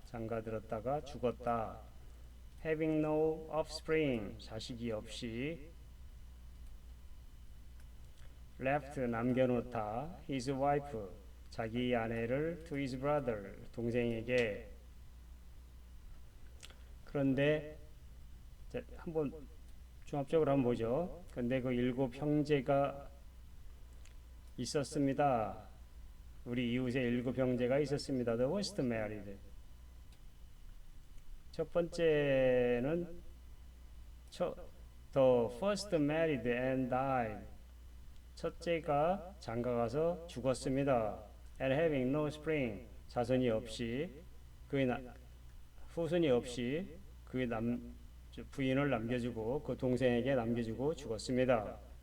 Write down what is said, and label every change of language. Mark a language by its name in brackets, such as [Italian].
[Korean] 장가들었다가 죽었다. [English] having no offspring, [Korean] 자식이 없이 [English] left, [Korean] 남겨놓다. [English] his wife, [Korean] 자기 아내를 [English] to his brother, [Korean] 동생에게. 그런데 한번 종합적으로 한번 보죠. 근데 그 7 형제가 있었습니다. 우리 이웃에 7 형제가 있었습니다. [English] The first married. [Korean] 첫 번째는 [English] the first married and died. [Korean] 첫째가 장가가서 죽었습니다. [English] And having no spring, [Korean] 자손이 없이, 후손이 없이 그의 부인을 남겨주고 그 동생에게 남겨주고 죽었습니다.